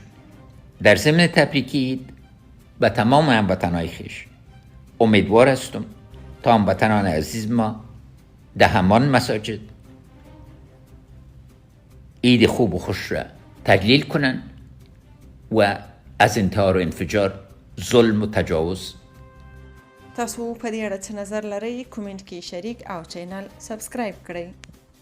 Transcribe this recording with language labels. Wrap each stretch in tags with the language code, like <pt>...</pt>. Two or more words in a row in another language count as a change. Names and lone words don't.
<fa>در ضمن تبریکی به تمام هموطنان خویش امیدوار هستم تا هموطنان عزیز ما در همان مساجد عید خوب و خوش را تجلیل کنن و از انتحار و انفجار، ظلم و تجاوز.</fa> <ps>تاسو په دې اړه څه نظر لرئ؟ کومنټ کې شریک او چینل سبسکرایب کړئ.</ps>